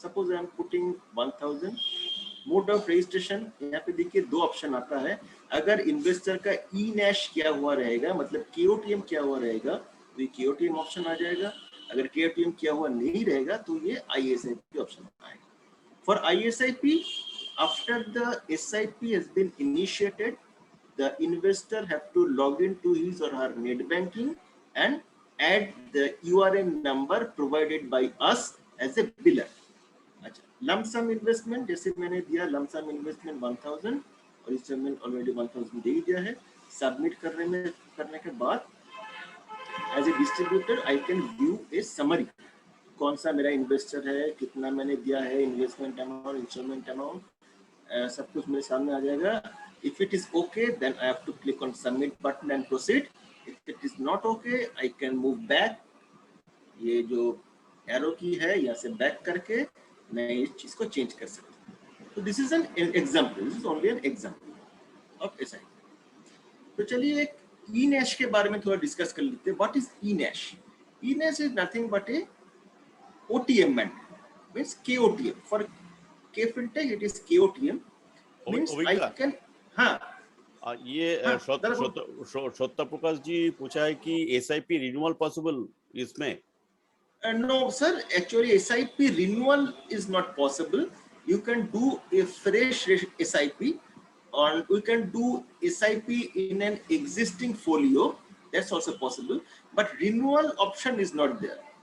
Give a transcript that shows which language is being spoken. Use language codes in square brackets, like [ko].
[en] Suppose I am putting 1000। Mode of registration, [hi] यहाँ पे देखिए 2 ऑप्शन आता है। अगर इन्वेस्टर का E-NASH किया हुआ रहेगा, मतलब KOTM किया हुआ रहेगा, तो ये KOTM ऑप्शन आ जाएगा। अगर KOTM किया हुआ नहीं रहेगा तो ये ISIP ऑप्शन आएगा। [en] For ISIP, after the SIP has been initiated, the investor have to log into his or her net banking and add the URN number provided by us as a biller. [hi] अच्छा, [en] lump sum investment [hi] जैसे मैंने दिया lump sum investment 1000 और इस समय already 1000 दे दिया है। Submit करने के बाद [en] as a distributor I can view a summary, [hi] कौन सा मेरा इन्वेस्टर है, कितना मैंने दिया है, इन्वेस्टमेंट अमाउंट, इंस्टॉलमेंट अमाउंट, सब कुछ मेरे सामने आ जाएगा। [en] If it is okay then I have to click on submit button and proceed. If it is not okay I can move back. [hi] ये जो एरो की है यहाँ से बैक करके मैं इस चीज को चेंज कर सकता हूँ। [en] तो this is an example, this is only an example of SIP। [hi] तो चलिए एक E-NASH के बारे में थोड़ा डिस्कस कर लेते हैं। [en] What is E-NASH? E-NASH is nothing but a OTM mandate, means KOTM. For KFinTech it is KOTM, means I can। [hi] हाँ ये श्रोता प्रकाश जी पूछा है कि SIP रिन्यूअल पॉसिबल इसमें? [en] No sir, actually SIP renewal is not possible. You can do a fresh SIP, or we can do SIP in an existing folio, that's also possible, but renewal option is not there.